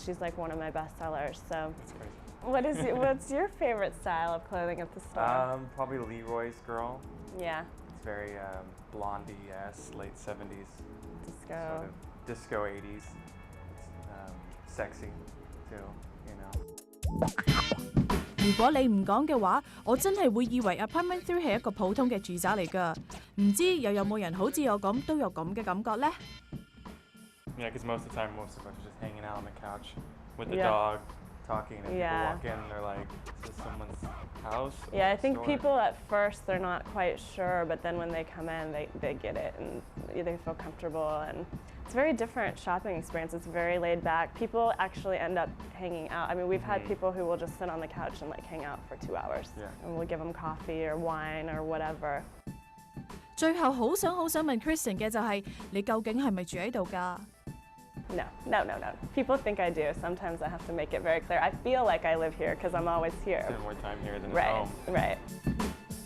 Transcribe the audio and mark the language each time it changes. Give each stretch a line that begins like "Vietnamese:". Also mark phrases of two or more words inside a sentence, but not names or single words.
English: She's like one of my best sellers. So That's crazy. What's your favorite style of clothing at the store? Probably Leroy's girl. Yeah. It's very blondie-esque, late 70s. Disco. Sort of disco 80s. Sexy too,
Cantonese: 如果你唔講嘅話，我真係會以為 Apartment 3係一個普通嘅住宅嚟㗎。唔知又有冇人好似我咁都有咁嘅感覺呢？
English: Yeah, because most of the time, most of us are just hanging out on the couch with the dog, talking, and people walk in and they're like, is this someone's house? Yeah, I think people at first, they're not quite sure, but then when they come in, they get it and they feel comfortable. And it's a very different shopping experience. It's very laid back. People actually end up hanging out. I mean, we've had people who will just sit on the couch and hang out for 2 hours. Yeah. And we'll give them coffee or wine or whatever.
Cantonese: 最後好想問 Kristen 嘅就係、你究竟係咪住喺度㗎？
English: No. People think I do. Sometimes I have to make it very clear. I feel like I live here because I'm always here. Spend more time here than at Right, home. right.